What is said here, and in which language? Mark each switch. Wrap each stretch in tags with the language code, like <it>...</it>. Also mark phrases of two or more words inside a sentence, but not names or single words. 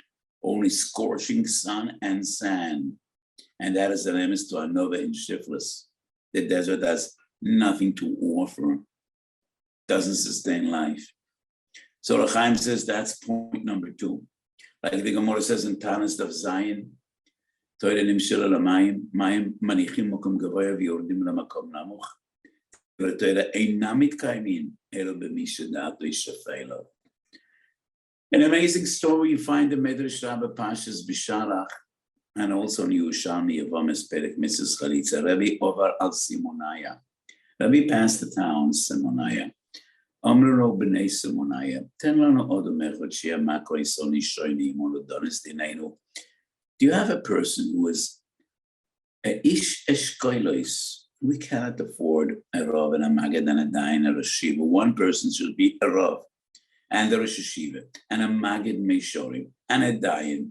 <en>Only scorching sun and sand. And that is the emes to Anova in Shiflis. The desert has nothing to offer. Doesn't sustain life. So Rechaim says that's point number 2. Like the Gemara says in Tanis of Zion,</en> <he>תורה נמשלה למים, מים מניחים מקום גבוה ויורדים למקום נמוך. ותורה אינה מתקיימת אלא במי שדעתו שפלה.</he> <en>An amazing story you find in Medrash Rabbah Pashas Bisharach and also in Yerushalmi Yevomes Perek Mrs. Chalitza, Rabbi</en> <he>עבר על</he> <en>Simonaya. Rabbi passed the town Simonaya.</en> <he>אמרו ליה בני סימונייא. תן לנו אדם אחד שיהא מקרי ומתני שוני עמנו ודן את דיננו.</he> <en>Do you have a person who is a</en> <he>איש אשכולות?</he> <en>We cannot afford a Rav and a Magid and a Dayan and a</en> <he>ראש ישיבה.</he> <en>One person should be a Rav and a</en> <he>ראש ישיבה</he> <en>and a</en> <he>מגיד מישרים</he> <en>and a Dayan.</en>